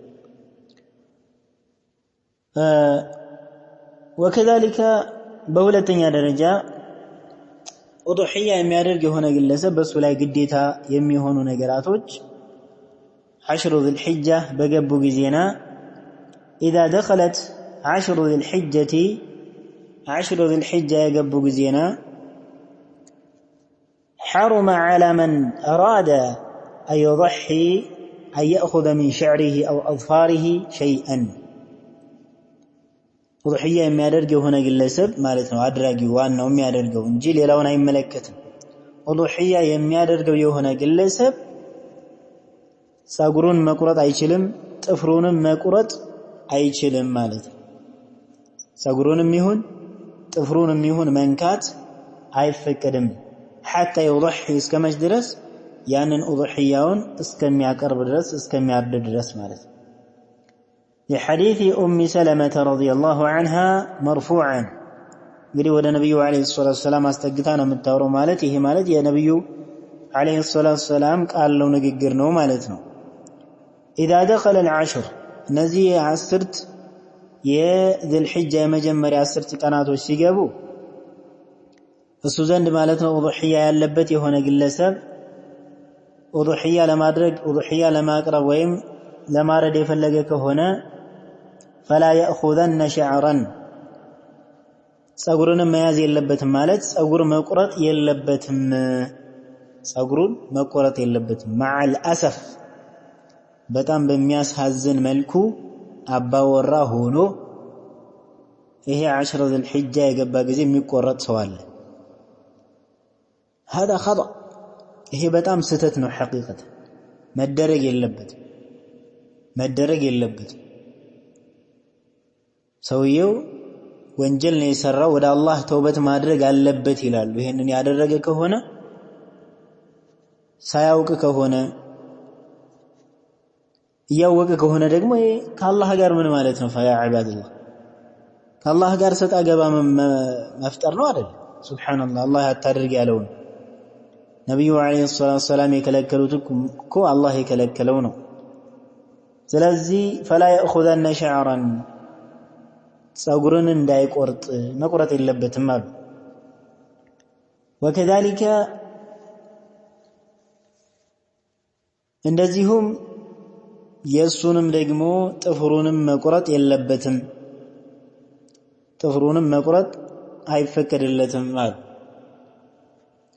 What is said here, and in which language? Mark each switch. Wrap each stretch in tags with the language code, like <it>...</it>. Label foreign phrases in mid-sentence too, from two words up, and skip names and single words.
<am>وكذلك በሁለተኛ ደረጃ ኡድህያ የሚያደርግ የሆነ ግለሰብ በሱ ላይ ግዴታ የሚሆኑ ነገራቶች 10 ذي الحجة በገቡ ጊዜና</am> <ar>إذا دخلت 10 ذي الحجة</ar> <am>10 ذي الحجة የገቡ ጊዜና</am> <ar>حرم على من أراد أن يضحي أن يأخذ من شعره أو أظفاره شيئا</ar> <am>ኡድህያ የሚያደርግ የሆነ ግለሰብ ማለት ነው አድራጊው ዋናው የሚያደርገው እንጂ ሌላውን አይመለከትም። ኡድህያ የሚያደርገው የሆነ ግለሰብ ጸጉሩን መቁረጥ አይችልም፣ ጥፍሩንም መቁረጥ አይችልም ማለት ነው። ጸጉሩንም ይሁን ጥፍሩንም ይሁን መንካት አይፈቀድም።</am> <ar>حتى يضحي</ar> <am>እስከመች ድረስ? ያንን ኡድህያውን እስከሚያቀርብ ድረስ እስከሚያርድ ድረስ ማለት ነው።</am> <ar>لحديث أم سلمة رضي الله عنها مرفوعا</ar> <am>እንግዲህ ወደ ነብዩ አለይሂ ሰላቱ ሰላም አስጠግታ ነው የምታወራው ማለት ይሄ ማለት የነብዩ አለይሂ ሰላቱ ሰላም ቃል ነው ንግግር ነው ማለት ነው።</am> <ar>إذا دخل العشر</ar> <am>እነዚህ 10 የذي الحجة የመጀመሪያ 10 ቀናቶች ሲገቡ እሱ ዘንድ ማለት ነው ኡድህያ ያለበት የሆነ ግለሰብ ኡድህያ ለማድረግ ኡድህያ ለማቅረብ ወይም ለማረድ የፈለገ ከሆነ</am> <ar>فلا يأخذن شعرا</ar> <am>ጸጉሩን መያዝ የለበትም ማለት ጸጉር መቁረጥ የለበትም። ጸጉሩን መቁረጥ የለበትም።</am> <ar>مع الأسف</ar> <am>በጣም በሚያሳዝን መልኩ አባወራ ሆኖ ይሄ 10 ذي الحجة የገባ ጊዜ የሚቆረጥ ሰው አለ።</am> <ar>هذا خطأ</ar> <am>ይሄ በጣም ስህተት ነው። ሐቂቀት መደረግ የለበትም። ሰውየው ወንጀል ነው የሰራው፣ ወደ አላህ ተውበት ማድረግ አለበት ይላሉ። ይሄንን ያደረገ ከሆነ ሳያውቅ ከሆነ እያወቀ ከሆነ ደግሞ ከአላህ ጋር ምን ማለት ነው?</am> <ar>فيا عباد الله</ar> <am>ከአላህ ጋር ሰጣ ገባ መፍጠር ነው አይደል? ሱብሃንአላህ አላህ አታድርግ ያለውን ነብዩ አለይሂ ሰላቱ ሰላም የከለከሉት እኮ አላህ የከለከለው ነው። ስለዚህ</am> <ar>فلا يأخذن شعرا</ar> <am>ጸጉርን እንዳይቆርጥ መቁረጥ የለበትም አሉ። وكذلك እንደዚሁም የሱንም ደግሞ ጥፍሩንም መቁረጥ የለበትም፣ ጥፍሩንም መቁረጥ አይፈቀድለትም አሉ።</am>